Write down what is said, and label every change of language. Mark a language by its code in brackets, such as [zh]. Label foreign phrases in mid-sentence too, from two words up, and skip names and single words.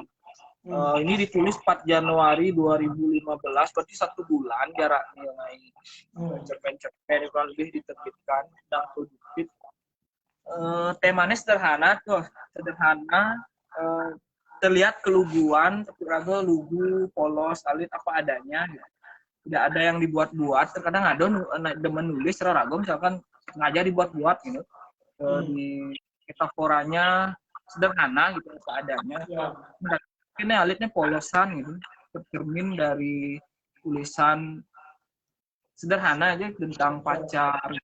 [id] Ini ditulis 4 Januari 2015, berarti 1 bulan jaraknya naik. Cerpen-cerpen kurang lebih diterbitkan dan produktif. Temanya sederhana tuh, terlihat keluguan, tapi raga lugu, polos, alit apa adanya. Gitu. Tidak ada yang dibuat-buat. Terkadang ada demen nulis secara raga, misalkan sengaja dibuat-buat gitu. Di metaforanya sederhana gitu apa adanya. Ini alitnya polosan gitu, tercermin dari tulisan sederhana aja tentang pacar.